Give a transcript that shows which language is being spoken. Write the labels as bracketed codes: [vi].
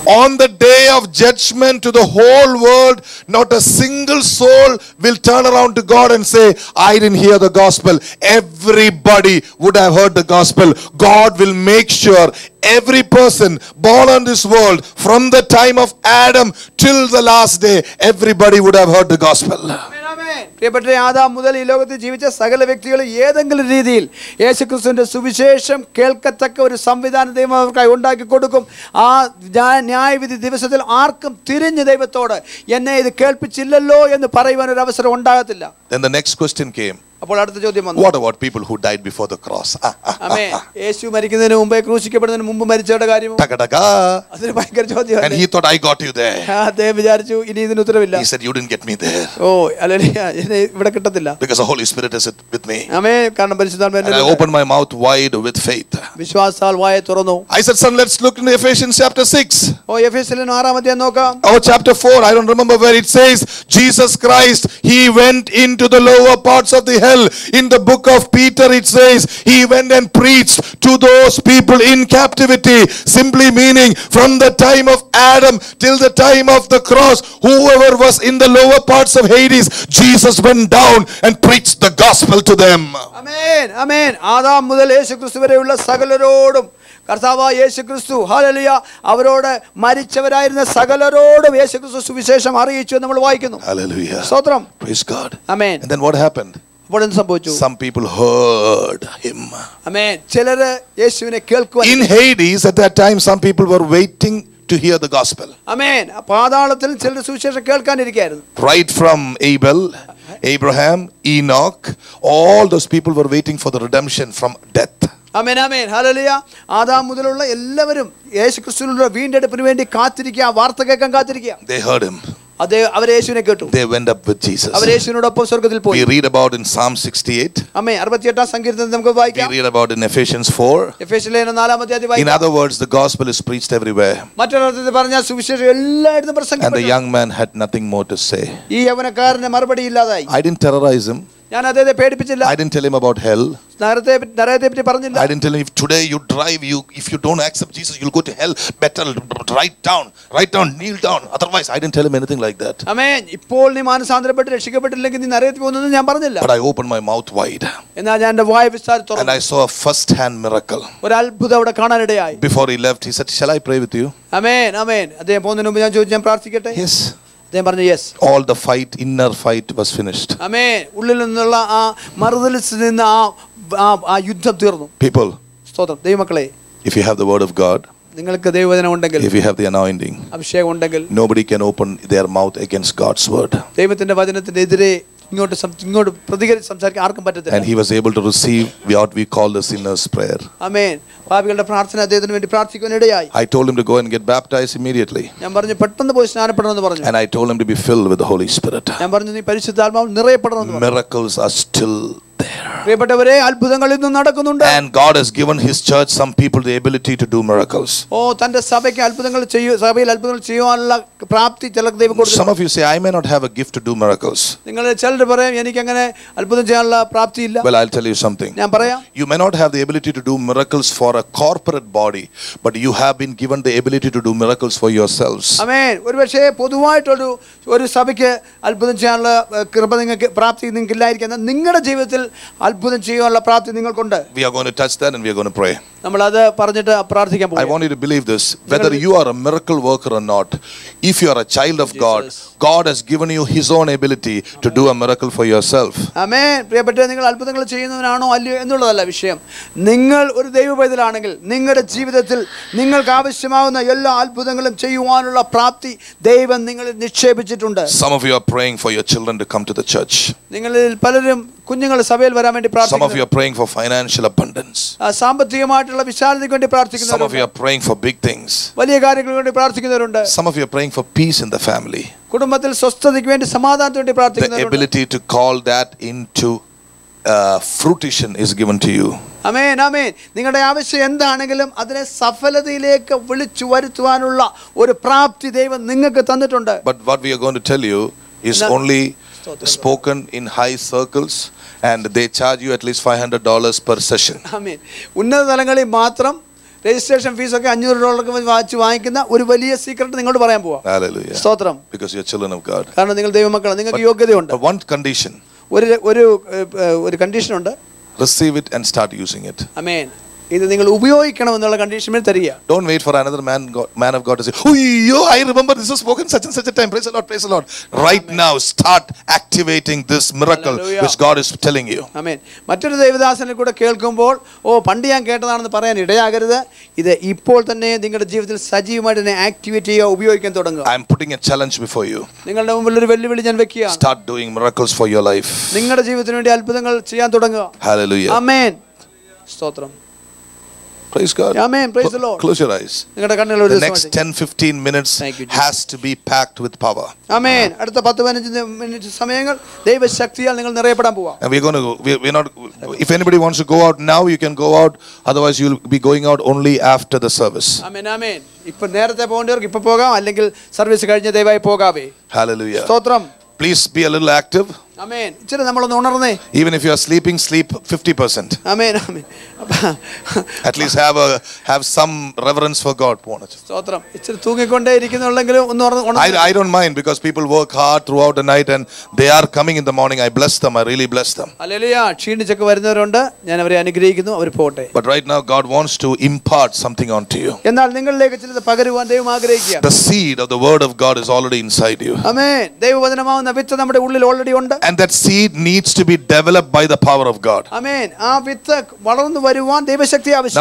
[en] On the day of judgment to the whole world, not a single soul will turn around to God and say, I didn't hear the gospel. Everybody would have heard the gospel. God will make sure every person born on this world, from the time of Adam till the last day, everybody would have heard the gospel. [ml] പ്രിയപ്പെട്ട Adam മുതൽ ഈ ലോകത്തിൽ ജീവിച്ച സകല വ്യക്തികളും ഏതെങ്കിലും രീതിയിൽ യേശുക്രിസ്തുവിന്റെ സുവിശേഷം കേൾക്കത്തക്ക ഒരു സംവിധാനം ദൈവം അവർക്കായി ഉണ്ടാക്കി കൊടുക്കും. ആ ന്യായവിധി ദിവസത്തിൽ ആർക്കും തിരിഞ്ഞ് ദൈവത്തോട് എന്നെ ഇത് കേൾപ്പിച്ചില്ലല്ലോ എന്ന് പറയുവാൻ ഒരു അവസരം ഉണ്ടാകത്തില്ല. [en] Then the next question came. [ml] അപ്പോൾ അടുത്ത ചോദ്യം വന്നു. [en] What about people who died before the cross? [ml] ആമേൻ. യേശു മരിക്കുന്നതിന് മുമ്പേ ക്രൂശിക്കപ്പെടുന്നതിന് മുമ്പ് മരിച്ചവരുടെ കാര്യം Taka-taka. അതൊരു ഭയങ്കര ചോദ്യമാണ്. [en] And he thought, I got you there. [ml] അദ്ദേഹം വിചാരിച്ചു ഇനി ഇതിന് ഉത്തരവില്ല. [en] He said, you didn't get me there. [ml] Oh hallelujah, എന്നെ ഇവിടെ കിട്ടത്തില്ല. [en] Because the Holy Spirit is with me. [ml] ആമേൻ. കാരണം പരിശുദ്ധാത്മാവ് [en] And I opened my mouth wide with faith. [ml] വിശ്വാസത്താൽ വായ തുറന്നു. [en] I said, son, let's look in Ephesians chapter 6. [ml] ഓ എഫേസ്യരിലെ 6-ാം അധ്യായം നോക്കാം. [en] Oh, chapter 4, I don't remember where it says, Jesus Christ, he went into the lower parts of the hell. In the book of Peter, it says, he went and preached to those people in captivity. Simply meaning, from the time of Adam till the time of the cross, whoever was in the lower parts of Hades, Jesus went down and preached the gospel to them. [ml] Amen amen. Adam മുതൽ യേശുക്രിസ്തു വരെയുള്ള സകലരോടും കർത്താവായ യേശുക്രിസ്തു hallelujah അവരോട് മരിച്ചവരായിരുന്ന സകലരോടും യേശുക്രിസ്തു സുവിശേഷം അറിയിച്ചു എന്ന് നമ്മൾ വായിക്കുന്നു. [en] Hallelujah. [ml] സ്തോത്രം. [en] Praise God. [ml] Amen. [en] And then what happened? [ml] അപ്പോൾ എന്ത് സംഭവിച്ചു? [en] Some people heard him. [ml] ആമേൻ. ചിലര് യേശുവിനെ കേൾക്കുവാൻ. [en] In Hades at that time, some people were waiting to hear the gospel. [ml] ആമേൻ. പാതാളത്തിൽ ചിലർ സുവിശേഷം കേൾക്കാനിരിക്കുകയായിരുന്നു. [en] Right from Abel, Abraham, Enoch, all those people were waiting for the redemption from death. [ml] Amen amen hallelujah. Adam മുതലുള്ള എല്ലാവരും യേശുക്രിസ്തുവിന്റെ വീണ്ടെടുപ്പിന് വേണ്ടി കാത്തിരിക്കുക, വാർത്ത കേൾക്കാൻ കാത്തിരിക്കുക. [en] They heard him. [ml] അവർ യേശുവിനെ കേട്ടു. [en] They went up with Jesus. [ml] അവർ യേശുവിനോടൊപ്പം സ്വർഗ്ഗത്തിൽ പോയി. [en] We read about in Psalm 68. [ml] ആമേൻ. 68-ാം സങ്കീർത്തനത്തിൽ നമുക്ക് വായിക്കാം. [en] We read about in Ephesians 4. [ml] എഫേസ്യരിലെ 4-ാം അധ്യായത്തിൽ [en] In [ml] വായിക്കാം. [en] other words, the gospel is preached everywhere. [ml] മറ്റൊരർത്ഥത്തിൽ പറഞ്ഞാൽ സുവിശേഷം എല്ലായിടത്തും [en] And the [ml] പ്രസംഗിക്കപ്പെട്ടു. [en] young man had nothing more to say. [ml] ഈ യവനക്കാരന് മറുപടി ഇല്ലാതായി. [en] I didn't terrorize him. [ml] ഞാൻ അദ്ദേഹത്തെ പേടിപ്പിച്ചില്ല. [en] I didn't tell him about hell. [ml] നരകത്തെ പറ്റി പറഞ്ഞില്ല. [en] I didn't tell him if today you drive, if you don't accept Jesus, you'll go to hell. Better write down, kneel down. Otherwise, I didn't tell him anything like that. [ml] ആമേൻ. ഇപ്പോൾ നീ മാനസാന്തരപ്പെട്ട് രക്ഷിക്കപ്പെട്ടില്ലെങ്കിൽ നീ നരകത്തിൽ പോകുമെന്ന് ഞാൻ പറഞ്ഞില്ല. [en] But I opened my mouth wide. [ml] എന്നാൽ ഞാൻ എൻ്റെ വായ വിസ്താരിച്ചു തുറന്നു. [en] And I saw a first-hand miracle. [ml] ഒരു അത്ഭുതം അവിടെ കാണാനിടയായി. [en] Before he left, he said, "Shall I pray with you?" [ml] ആമേൻ, ആമേൻ. അദ്ദേഹം പോകുന്നതിന് മുമ്പ് ഞാൻ ചോദിച്ചു, ഞാൻ പ്രാർത്ഥിക്കട്ടെ? [en] Yes. [ml] അദ്ദേഹം പറഞ്ഞു yes. [en] All the fight, inner fight was finished. [ml] ആമേൻ. ഉള്ളിൽ നിന്നുള്ള ആ മറുതലിച്ച് നിന്ന് ആ യുദ്ധം തീർന്നു. [en] People, [ml] സ്തോത്രം. ദൈവമക്കളെ, [en] if you have the word of God, [ml] നിങ്ങൾക്ക് ദൈവവചനം ഉണ്ടെങ്കിൽ, [en] if you have the anointing, [ml] അഭിഷേകം ഉണ്ടെങ്കിൽ, [en] nobody can open their mouth against God's word. [ml] ദൈവത്തിന്റെ വചനത്തിനെതിരെ ഇങ്ങോട്ട് പ്രതികരിച്ച് സംസാരിക്കാൻ ആർക്കും പറ്റത്തില്ല. [en] And he was able to receive what we call the sinner's prayer. [ml] ആമേൻ. പാപികളുടെ പ്രാർത്ഥന അദ്ദേഹത്തിന് വേണ്ടി പ്രാർത്ഥിക്കാൻ ഇടയായി. [en] I told him to go and get baptized immediately. [ml] ഞാൻ പറഞ്ഞു പെട്ടെന്ന് പോയി സ്നാനപ്പെടണമെന്ന് പറഞ്ഞു. [en] And I told him to be filled with the Holy Spirit. [ml] ഞാൻ പറഞ്ഞു നീ പരിശുദ്ധാത്മാവിൽ നിറയപ്പെടണമെന്ന് പറഞ്ഞു. [en] Miracles are still there. [ml] പ്രിയപ്പെട്ടവരെ, അത്ഭുതങ്ങൾ ഇന്നും നടക്കുന്നുണ്ട്. [en] And God has given his church, some people, the ability to do miracles. [ml] തന്റെ സഭയ്ക്ക് സഭയിൽ അത്ഭുതങ്ങൾ ചെയ്യുവാനുള്ള പ്രാപ്തി ചിലർക്ക് ദൈവം കൊടുത്തു. [en] Some of you say, I may not have a gift to do miracles. [ml] നിങ്ങൾ ചിലർ പറയും എനിക്ക് അങ്ങനെ അത്ഭുതം ചെയ്യാനുള്ള പ്രാപ്തി ഇല്ല. [en] Well, I'll tell you something. [ml] ഞാൻ പറയാം. [en] You may not have the ability to do miracles for a corporate body, but you have been given the ability to do miracles for yourselves. [ml] ആമേൻ. ഒരുപക്ഷേ പൊതുവായിട്ടൊരു സഭയ്ക്ക് അത്ഭുതം ചെയ്യാനുള്ള കൃപ നിങ്ങൾക്ക് പ്രാപ്തി നിങ്ങൾക്ക് ഇല്ലായിരിക്കും. എന്നാൽ നിങ്ങളുടെ ജീവിതത്തിൽ അത്ഭുതം ചെയ്യാനുള്ള പ്രാപ്തി നിങ്ങൾക്കുണ്ട്. [en] We are going to touch that and we are going to pray. [ml] നമ്മൾ അത് പറഞ്ഞിട്ട് പ്രാർത്ഥിക്കാൻ പോകും. [en] I want you to believe this. Whether you are a miracle worker or not, if you are a child of God, God has given you his own ability to do a miracle for yourself. [ml] ആമേൻ. പ്രിയപ്പെട്ടവരെ, നിങ്ങൾ അത്ഭുതങ്ങൾ ചെയ്യുന്നവനാണോ അല്ലയോ എന്നുള്ളതല്ല വിഷയം. നിങ്ങൾ ഒരു ദൈവപൈതലാണെങ്കിൽ നിങ്ങളുടെ ജീവിതത്തിൽ നിങ്ങൾക്ക് ആവശ്യമാവുന്ന എല്ലാ അത്ഭുതങ്ങളും ചെയ്യുവാനുള്ള പ്രാപ്തി ദൈവം നിങ്ങളിൽ നിക്ഷേപിച്ചിട്ടുണ്ട്. [en] Some of you are praying for your children to come to the church. [ml] നിങ്ങളിൽ പലരും കുഞ്ഞുങ്ങൾ സഭയിൽ വരാൻ വേണ്ടി പ്രാർത്ഥിക്കുന്നു. [en] Some of you are praying for financial abundance. [ml] സാമ്പത്തികമായിട്ടുള്ള വിശാലതയ്ക്ക് വേണ്ടി പ്രാർത്ഥിക്കുന്നവരുണ്ട്. [en] Some of you are praying for big things. [ml] വലിയ കാര്യങ്ങൾക്ക് വേണ്ടി പ്രാർത്ഥിക്കുന്നവരുണ്ട്. [en] Some of you are praying for peace in the family. [ml] കുടുംബത്തിൽ സ്വസ്ഥതയ്ക്ക് വേണ്ടി സമാധാനത്തിന് വേണ്ടി [en] The [ml] പ്രാർത്ഥിക്കുന്നവരുണ്ട്. [en] ability to call that into fruition is given to you. [ml] ആമേൻ, ആമേൻ. നിങ്ങളുടെ ആവശ്യം എന്താണെങ്കിലും അതിനെ സഫലതയിലേക്ക് വിളിച്ചു വരുത്തുവാനുള്ള ഒരു പ്രാപ്തി ദൈവം നിങ്ങൾക്ക് തന്നിട്ടുണ്ട്. [en] But what we are going to tell you is only spoken in high circles, and they charge you at least $500 per session. [ml] ആമേൻ. ഉന്നത തലങ്ങളിൽ മാത്രം രജിസ്ട്രേഷൻ ഫീസ് ഒക്കെ $500 വാങ്ങിക്കുന്ന ഒരു വലിയ സീക്രട്ട് നിങ്ങളോട് പറയാൻ പോവാം. [en] Hallelujah. [ml] സ്തോത്രം. [en] Because you are children of God. [ml] കാരണം നിങ്ങൾ ദൈവമക്കളാണ്, നിങ്ങൾക്ക് യോഗ്യതയുണ്ട്. [en] But one condition. [ml] ഒരു കണ്ടീഷൻ ഉണ്ട്. [en] Receive it and start using it. [ml] ആമേൻ. ഇത് നിങ്ങൾ ഉപയോഗിക്കണം എന്നുള്ള കണ്ടീഷൻ തരിക. [en] Don't wait for another man of God to say, "Oh, I remember this was spoken such and such a time." Praise the Lord, praise the Lord. Right now, start activating this miracle which God is telling you. [ml] ആമേൻ. മറ്റൊരു ദൈവദാസനെ കൂടെ കേൾക്കുമ്പോൾ പണ്ട് ഞാൻ കേട്ടതാണെന്ന് പറയാൻ ഇടയാകരുത്. ഇത് ഇപ്പോൾ തന്നെ നിങ്ങളുടെ ജീവിതത്തിൽ സജീവമായിട്ട് തന്നെ ആക്ടിവേറ്റ് ചെയ്യുക, ഉപയോഗിക്കാൻ തുടങ്ങുക. [en] I am putting a challenge before you. [ml] നിങ്ങളുടെ മുമ്പിൽ ഒരു വെല്ലുവിളി ഞാൻ വെക്കുക. [en] Start doing miracles for your life. [ml] നിങ്ങളുടെ ജീവിതത്തിന് വേണ്ടി അത്ഭുതങ്ങൾ ചെയ്യാൻ തുടങ്ങുക. [en] Hallelujah. [ml] ആമേൻ. സ്തോത്രം. [en] Praise God. Amen. Praise the Lord. Close your eyes. The next 10-15 minutes has to be packed with power. Amen. [ml] അടുത്ത 10-15 മിനിറ്റ് സമയങ്ങൾ ദൈവശക്തിയാൽ നിങ്ങൾ നിറയപ്പെടാൻ പോവാ. [en] And we're going to we're not, if anybody wants to go out now, you can go out, otherwise you'll be going out only after the service. Amen. Amen. [ml] ഇപ്പോൾ നേരത്തെ പോകേണ്ടവർക്ക് ഇപ്പോൾ പോകാം, അല്ലെങ്കിൽ service കഴിഞ്ഞ് ദയവായി പോകാവേ. [en] Hallelujah. [ml] സ്തോത്രം. [en] Please be a little active. [ml] Amen. ഇച്ചിരി നമ്മളൊന്ന് ഉണർന്നേ. [en] Even if you are sleeping, sleep 50%. Amen. Amen. At least have some reverence for God. [ml] സ്തോത്രം. ഇച്ചിരി തൂങ്ങിക്കൊണ്ടേ ഇരിക്കുന്നുള്ളെങ്കിലും ഒന്ന് ഉണർന്ന്. [en] I don't mind, because people work hard throughout the night and they are coming in the morning. I bless them. I really bless them. [ml] Hallelujah. ക്ഷീണിച്ചൊക്കെ വരുന്നവരുണ്ട്, ഞാൻ അവരെ അനുഗ്രഹിക്കുന്നു, അവർ പോട്ടെ. [en] But right now God wants to impart something onto you. [ml] എന്നാൽ നിങ്ങളിലേക്ക് ചിലത് പകരുവാൻ ദൈവം ആഗ്രഹിക്കുക. [en] The seed of the word of God is already inside you. [ml] ആമേൻ. ദൈവവചനമാവുന്ന വിത്ത് നമ്മുടെ ഉള്ളിൽ ഓൾറെഡി ഉണ്ട്. [en] And that seed needs to be developed by the power of God. [ml] ആമേൻ. ആ വിത്ത് വളർന്നു വരുവാൻ ദൈവശക്തി ആവശ്യമാണ്.